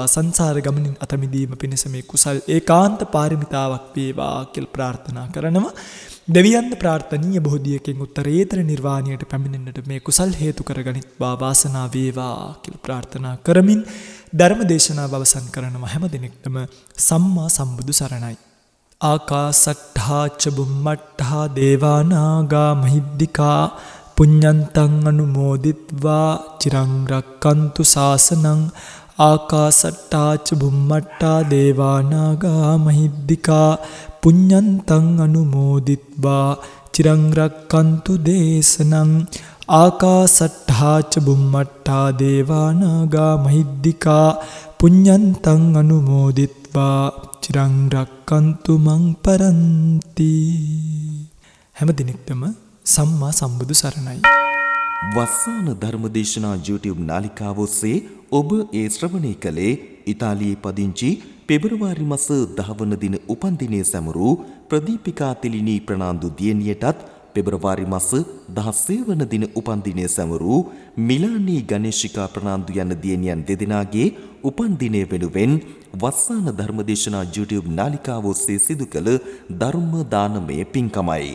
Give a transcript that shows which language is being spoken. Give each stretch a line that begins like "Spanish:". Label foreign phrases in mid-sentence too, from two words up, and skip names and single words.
Sinhala: සංසාර ගමනින් අත මිදීම පිණිස මේ කුසල් ඒකාන්ත පාරමිතාවක් වේවා කියලා ප්‍රාර්ථනා කරනවා. දෙවියන්ද ප්‍රාර්ථනීය බෝධියකින් උත්තරීතර නිර්වාණයට පැමිණෙන්නට මේ කුසල් හේතු කරගනිත්වා. වාසනාව වේවා කියලා ප්‍රාර්ථනා කරමින් ධර්ම දේශනාව අවසන් කරනවා. හැම දිනෙකටම සම්මා සම්බුදු සරණයි.
Pali: ආකාසට්ඨා ච බුම්මට්ඨා දේවා නාග මහිද්దికා පුඤ්ඤන්තං අනුමෝදිත්වා චිරං රක්칸තු ශාසනං. ආකාසට්ඨා ච බුම්මට්ඨා දේවා නාග මහිද්దికා පුඤ්ඤන්තං අනුමෝදිත්වා චිරං රක්칸තු දේශනං. ආකාසට්ඨා ච බුම්මට්ඨා දේවා නාග මහිද්దికා පුඤ්ඤන්තං අනුමෝදිත්වා චිරං රක්칸තු මං පරන්ති.
Sinhala: හැම දිනෙකටම සම්මා සම්බුදු සරණයි. වස්සාන ධර්මදේශනා YouTube නාලිකාව ඔස්සේ ඔබ ඒ ශ්‍රවණය කළේ ඉතාලියේ පදිංචි පෙබරවාරි මාස 10 වන දින උපන්දිනයේ සැමරූ ප්‍රදීපිකා තෙලිනී ප්‍රනාන්දු දියණියටත් පෙබරවාරි මාස 16 වන දින උපන්දිනයේ සැමරූ මිලානී ගණේශිකා ප්‍රනාන්දු යන දියණියන් දෙදෙනාගේ උපන්දිනය වෙනුවෙන් වස්සාන ධර්මදේශනා YouTube නාලිකාව ඔස්සේ සිදු කළ ධර්ම දානමය පින්කමයි.